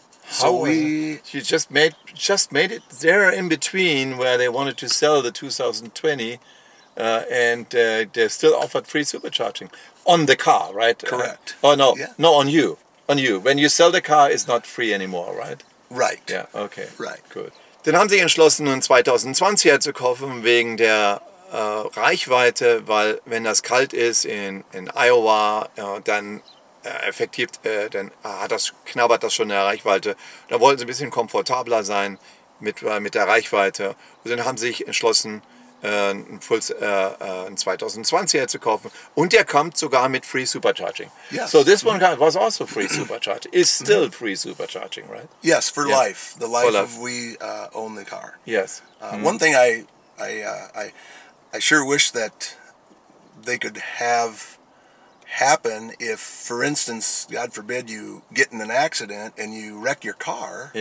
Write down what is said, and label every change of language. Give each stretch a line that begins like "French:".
English: So you just made it there in between where they wanted to sell the 2020, and they still offered free supercharging on the car, right? Correct. Oh no, no, on you. When you sell the car, it's not free anymore, right? Right. Yeah. Okay. Right. Good.
German: Dann haben sie entschlossen, einen 2020er zu kaufen wegen der Reichweite, weil wenn das kalt ist in Iowa, dann dann knabbert das schon in der Reichweite. Da wollten sie ein bisschen komfortabler sein mit der Reichweite. Und dann haben sie sich entschlossen, einen 2020er zu kaufen. Und der kommt sogar mit Free Supercharging.
English: Yes. So this one was also free supercharging. Is still free supercharging, right? Yes, for life. The life, For life. of we own the car. Yes. One thing I sure wish that they could have happen if, for instance, God forbid, you get in an accident and you wreck your car.